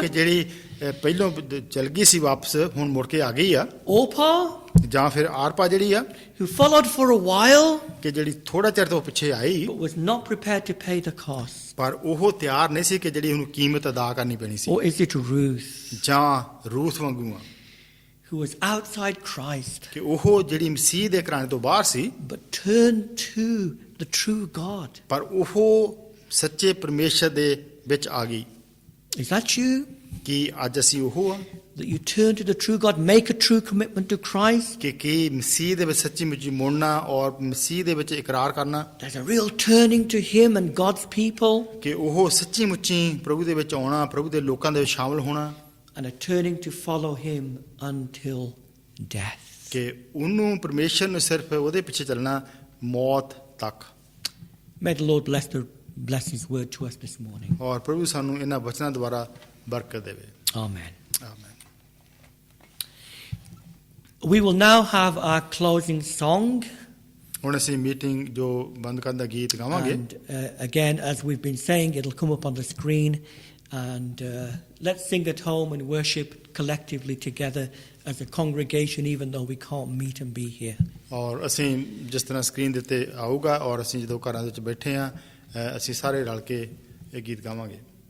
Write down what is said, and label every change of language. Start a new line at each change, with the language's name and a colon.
Punjabi: ਕਿ ਜਿਹੜੀ ਪਹਿਲੋਂ ਚਲ ਗਈ ਸੀ ਵਾਪਸ ਹੁਣ ਮੁੜ ਕੇ ਆ ਗਈ ਆ
English: Orpah,
Punjabi: ਜਾਂ ਫਿਰ ਆਰਪਾ ਜਿਹੜੀ ਆ
English: who followed for a while
Punjabi: ਕਿ ਜਿਹੜੀ ਥੋੜਾ ਚਿਰ ਤੋਂ ਪਿੱਛੇ ਆਈ
English: but was not prepared to pay the cost.
Punjabi: ਪਰ ਉਹ ਤਿਆਰ ਨਹੀਂ ਸੀ ਕਿ ਜਿਹੜੀ ਉਹਨੂੰ ਕੀਮਤ ਅਦਾ ਕਰਨੀ ਪੈਣੀ ਸੀ
English: Or is it Ruth,
Punjabi: ਜਾਂ ਰੂਥ ਵਾਂਗੂ ਆ
English: who was outside Christ
Punjabi: ਕਿ ਉਹ ਜਿਹੜੀ ਮਸੀਹ ਦੇ ਘਰਾਣੇ ਤੋਂ ਬਾਹਰ ਸੀ
English: but turned to the true God?
Punjabi: ਪਰ ਉਹ ਸੱਚੇ ਪਰਮੇਸ਼ਰ ਦੇ ਵਿੱਚ ਆ ਗਈ
English: Is that you?
Punjabi: ਕਿ ਅੱਜ ਅਸੀਂ ਉਹ ਆ
English: That you turn to the true God, make a true commitment to Christ?
Punjabi: ਕਿ ਮਸੀਹ ਦੇ ਵਿੱਚ ਸੱਚੀ ਮੁੱਚੀ ਮੁੜਨਾ ਔਰ ਮਸੀਹ ਦੇ ਵਿੱਚ ਇਕਰਾਰ ਕਰਨਾ
English: There's a real turning to Him and God's people,
Punjabi: ਕਿ ਉਹ ਸੱਚੀ ਮੁੱਚੀ ਪ੍ਰਭੂ ਦੇ ਵਿੱਚ ਆਉਣਾ ਪ੍ਰਭੂ ਦੇ ਲੋਕਾਂ ਦੇ ਵਿੱਚ ਸ਼ਾਮਲ ਹੋਣਾ
English: and a turning to follow Him until death.
Punjabi: ਕਿ ਉਹਨੂੰ ਪਰਮੇਸ਼ਰ ਨੂੰ ਸਿਰਫ ਉਹਦੇ ਪਿੱਛੇ ਚੱਲਣਾ ਮੌਤ ਤੱਕ
English: May the Lord bless His word to us this morning.
Punjabi: ਔਰ ਪ੍ਰਭੂ ਸਾਨੂੰ ਇਹਨਾਂ ਵਚਨਾਂ ਦੁਆਰਾ ਬਰਕਤ ਦੇਵੇ
English: Amen.
Punjabi: ਆਮੀਨ
English: We will now have our closing song.
Punjabi: ਹੁਣ ਅਸੀਂ ਮੀਟਿੰਗ ਜੋ ਬੰਦ ਕਰਨ ਦਾ ਗੀਤ ਗਾਵਾਂਗੇ
English: And again, as we've been saying, it'll come up on the screen. And let's sing at home and worship collectively together as a congregation, even though we can't meet and be here.
Punjabi: ਔਰ ਅਸੀਂ ਜਿਸ ਤਰ੍ਹਾਂ screen ਦੇ ਉੱਤੇ ਆਊਗਾ ਔਰ ਅਸੀਂ ਜਦੋਂ ਘਰਾਂ ਦੇ ਵਿੱਚ ਬੈਠੇ ਆ ਅਸੀਂ ਸਾਰੇ ਰਲ ਕੇ ਇਹ ਗੀਤ ਗਾਵਾਂਗੇ